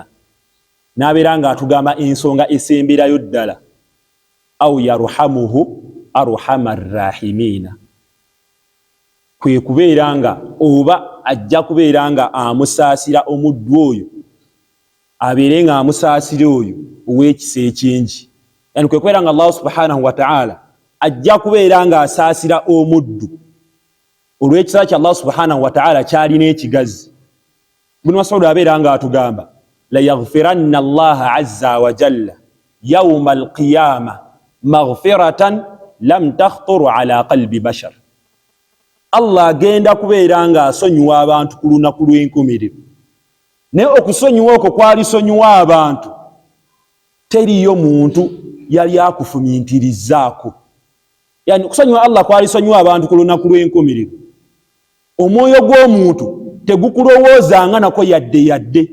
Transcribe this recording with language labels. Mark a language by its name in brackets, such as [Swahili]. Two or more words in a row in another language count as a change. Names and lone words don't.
[Ganda] N'abeera nga atugamba ensonga esemberayo ddala, [Arabic] أو يرحمه أرحم الراحمين, [Ganda] kwe kubeera nga oba ajja kubeera nga amusaasira omuddu oyo, abeere nga amusaasira oyo ow'ekisa ekingi. Yani kwe kubeera nga Allah [Arabic] سبحانه وتعالى [Ganda] ajja kubeera nga asaasira omuddu olw'ekisa kya Allah [Arabic] سبحانه وتعالى [Ganda] kyalina ekigazi. Ibn Mas'ud abeera nga atugamba [Arabic] ليغفرن الله عز وجل يوم القيامة مغفرة لم تخطر على قلب بشر. [Ganda] Allah agenda kubeera nga asonyiwa abantu ku lunaku lw'enkomerero, naye okusonyiwa okwo kwalisonyiwa abantu teriyo muntu yali akufumiintirizaako. Yani okusonyiwa Allah kwalisonyiwa abantu ku lunaku lw'enkomerero, omwoyo gw'omuntu tegukulowoozanga nako yadde.